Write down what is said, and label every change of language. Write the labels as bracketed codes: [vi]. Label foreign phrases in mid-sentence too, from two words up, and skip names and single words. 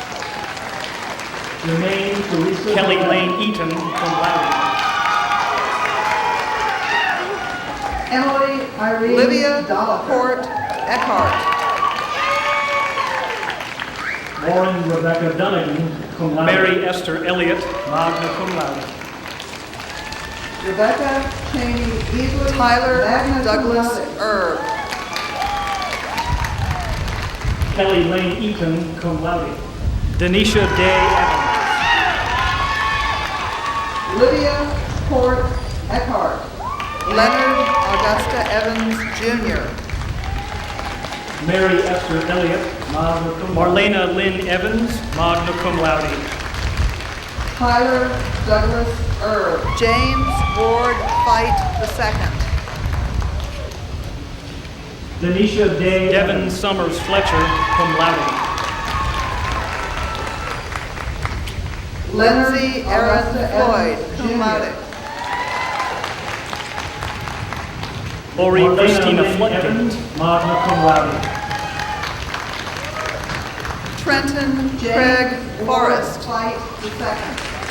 [en] Jermaine Teresa Kelly Lane Eaton, [la] cum laude. [en] Emily Irene Olivia Port Eckhart. Lauren Rebecca Dunnigan, [la] cum laude. [en] Mary Esther Elliott, [la] magna cum laude. [en] Rebecca Cheney Easley. Tyler Douglas Erb. Kelly Lane Eaton, [la] cum laude. [en] Denisha Day Evans. Lydia Port Eckhart. Leonard Augusta Evans Jr. Mary Esther Elliott, [la] magna cum laude. [en] Marlena Lynn Evans, [la] magna cum laude. [en] Tyler Douglas Erb. James Ward Fight II. Denisha Day Devin Summers Fletcher, [la] cum laude. [en] Lindsay Aaron Floyd, [la] cum laude. [en] Lori Christina Flunkins, [la] magna cum laude. [en] Trenton Craig Forrest, Fight II.